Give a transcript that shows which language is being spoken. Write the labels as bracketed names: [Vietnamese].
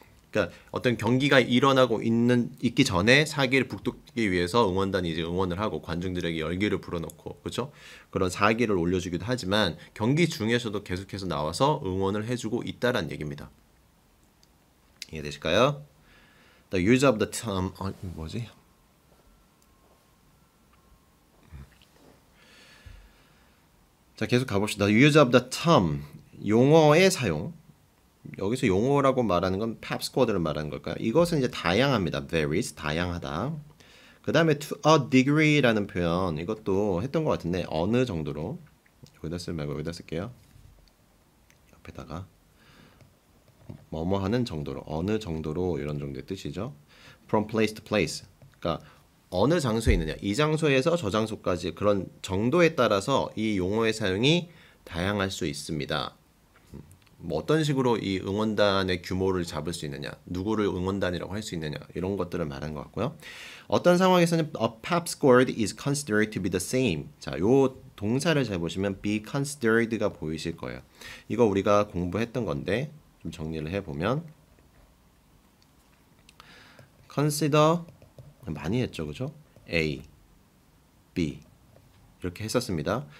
[Korean] 그러니까 어떤 경기가 일어나고 있기 전에 사기를 북돋기 위해서 응원단이 이제 응원을 하고 관중들에게 열기를 불어넣고 그렇죠? 그런 사기를 올려주기도 하지만 경기 중에서도 계속해서 나와서 응원을 해주고 있다란 얘기입니다. 이해되실까요? [English] The use of the term [Korean] 뭐지? 자 계속 가봅시다. [English] The use of the term [Korean] 용어의 사용. 여기서 용어라고 말하는 건 pep squad를 말하는 걸까요? 이것은 이제 다양합니다. varies, 다양하다. 그 다음에 to a degree라는 표현 이것도 했던 것 같은데 어느 정도로 여기다 쓰지 말고 여기다 쓸게요. 옆에다가 뭐뭐 하는 정도로 어느 정도로 이런 정도의 뜻이죠. [English] from place to place [Korean] 그러니까 어느 장소에 있느냐 이 장소에서 저 장소까지 그런 정도에 따라서 이 용어의 사용이 다양할 수 있습니다. 뭐 어떤 식으로 이 응원단의 규모를 잡을 수 있느냐 누구를 응원단이라고 할 수 있느냐 이런 것들을 말하는 것 같고요. 어떤 상황에서는 [English] a pep squad is considered to be the same. [Korean] 자, 요 동사를 잘 보시면 be considered가 보이실 거예요. 이거 우리가 공부했던 건데 좀 정리를 해보면 consider 많이 했죠, 그죠? A, B 이렇게 했었습니다.